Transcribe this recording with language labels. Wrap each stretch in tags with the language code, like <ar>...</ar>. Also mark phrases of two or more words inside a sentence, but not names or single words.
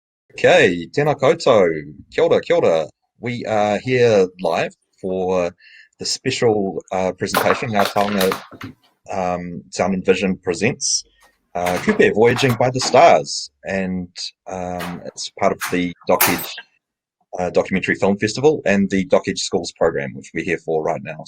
<mi>Okay, tēnā koutou. Kia ora, kia ora.</mi> <en>We are here live for the special presentation. Ngā Taonga Sound and Vision presents Kupe, Voyaging by the Stars. And it's part of the Doc Edge Documentary Film Festival and the Doc Edge Schools program, which we're here for right now.</en>